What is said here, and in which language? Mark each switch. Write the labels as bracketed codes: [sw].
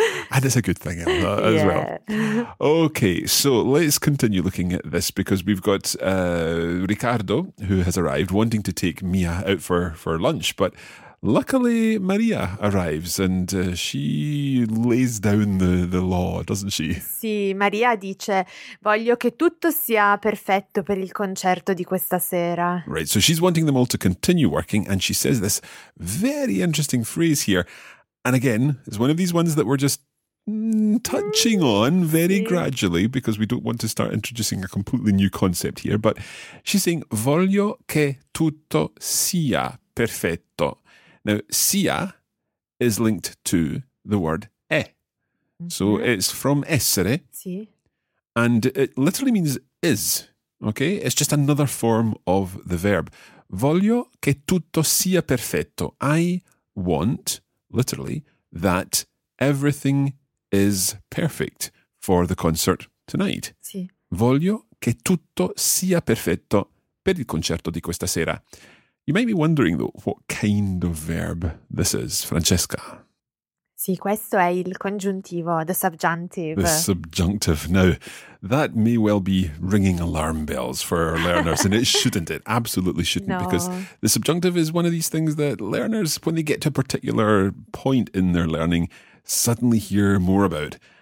[en] And it's a good thing, Emma, as yeah. well. Okay, so let's continue looking at this, because we've got Ricardo, who has arrived, wanting to take Mia out for lunch. But luckily, Maria arrives and she lays down the law, doesn't she? [it] Sì, Maria dice, voglio che tutto sia perfetto per il concerto di questa sera. [en] Right, so she's wanting them all to continue working, and she says this very interesting phrase here. And again, it's one of these ones that we're just touching on very sì. gradually, because we don't want to start introducing a completely new concept here. But she's saying, [it] voglio che tutto sia perfetto. [en] Now, sia is linked to the word è. So it's from essere. [it] Sì. [en] And it literally means is. Okay? It's just another form of the verb. [it] Voglio che tutto sia perfetto. [en] I want, literally, that everything is perfect for the concert tonight. [it] Sì. Voglio che tutto sia perfetto per il concerto di questa sera. [en] You might be wondering, though, what kind of verb this is, Francesca. [it] Sì, questo è il congiuntivo, [en] the subjunctive. The subjunctive. Now, that may well be ringing alarm bells for our learners, and it shouldn't. It absolutely shouldn't, because the subjunctive is one of these things that learners, when they get to a particular point in their learning, suddenly hear more about.